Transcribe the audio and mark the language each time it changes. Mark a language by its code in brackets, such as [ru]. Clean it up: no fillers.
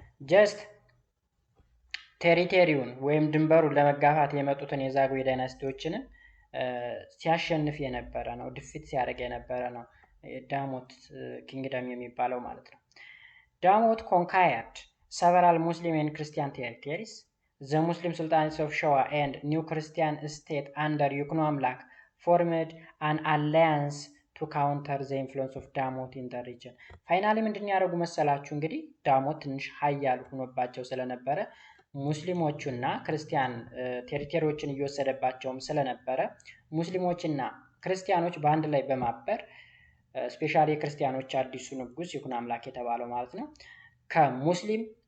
[am] ጀስት ቴሪቶሪውን ወይም ድንበሩን ለመጋፋት የመጡትን የዛጉዌ ዳይናስቲዎችን ሲያሸንፍ የነበረ ነው። ድፊት ሲያደርግ የነበረ ነው ዳሞት ኪንግደም የሚባለው ማለት ነው። ዳሞት [en] conquered several Muslim and Christian territories. The Muslim Sultanates of Shewa and New Christian state under ይኩኖ አምላክ formed an alliance to counter the influence of Damot in the region። [am] ፋይናሊ ምንድን ያደረጉ መሰላችሁ? እንግዲህ ዳሞት ትንሽ ሀያል ሆኖባቸው ስለነበረ ሙስሊሞቹና ክርስቲያን ቴሪቶሪዎችን እየወሰደባቸውም ስለነበረ ሙስሊሞችና ክርስቲያኖች በአንድ ላይ በማበር ስፔሻሊ የክርስቲያኖች አዲሱ ንጉስ ይኩኖ አምላክ የተባለው ማለት ነው ከሙስሊም